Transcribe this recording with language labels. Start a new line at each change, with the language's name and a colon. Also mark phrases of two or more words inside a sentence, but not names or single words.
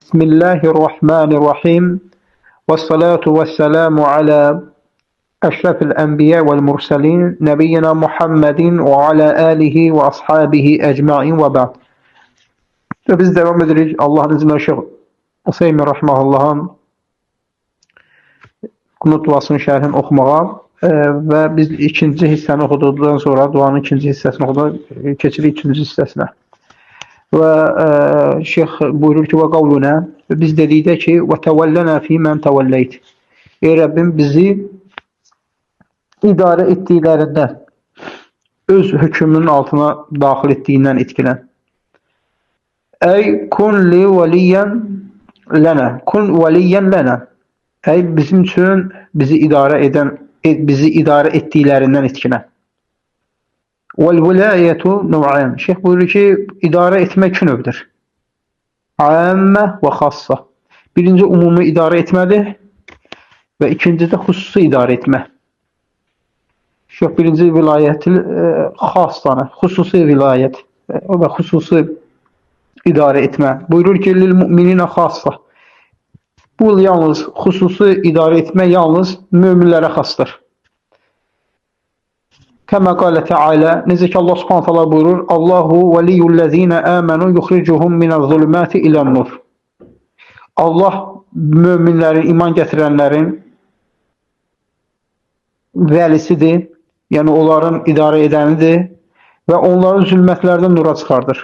Arabic: بسم الله الرحمن الرحيم. والصلاة والسلام على أشرف الأنبياء والمرسلين. نبينا محمد وعلى آله وأصحابه أجمعين وبعد.
Turkish: Ve biz devam ederiz. Allah'ın izniyle Şeyh Useymin Rahmanullah'ın
Azerbaijani: Qunut duasının şərhini oxumağa ve biz ikinci hissəni oxuduqdan sonra duanın ikinci hissəsini oxuduq, keçirik ikinci hissəsinə. Və şeyx buyurur ki,
Arabic: وقولنا,
Azerbaijani: biz dedikdə ki,
Arabic: وتولنا فيمن توليت.
Azerbaijani: Ey Rəbbim, bizi idarə etdiklərindən, öz hökmünün altına daxil etdiyindən etkilən.
Arabic: Ey كن لي وليا لنا، كن وليا لنا.
Azerbaijani: Ey bizim üçün bizi idarə etdiklərindən etkilən.
Arabic: والولاية نوعان.
Turkish: Şeyh buyuruyor ki, idare etmek iki növdür.
Arabic: عامة وخاصة.
Turkish: Birinci umumi idare etmeli ve ikinci de hususi idare etme. Şeyh birinci vilayeti hassanı, hususi vilayet ve hususi idare etme. Buyurur ki,
Arabic: للمؤمنين خاصة.
Turkish: Bu yalnız hususi idare etme yalnız müminlere hastır.
Arabic: كما قال تعالى,
Azerbaijani: necə ki Allah
Arabic: سبحانه وتعالى buyurur, الله ولي الذين آمنوا يخرجهم من الظلمات إلى النور.
Azerbaijani: Allah möminlərin, iman gətirənlərin vəlisidir, yəni onların idarə edənidir və onları zülmətlərdən nura çıxardır.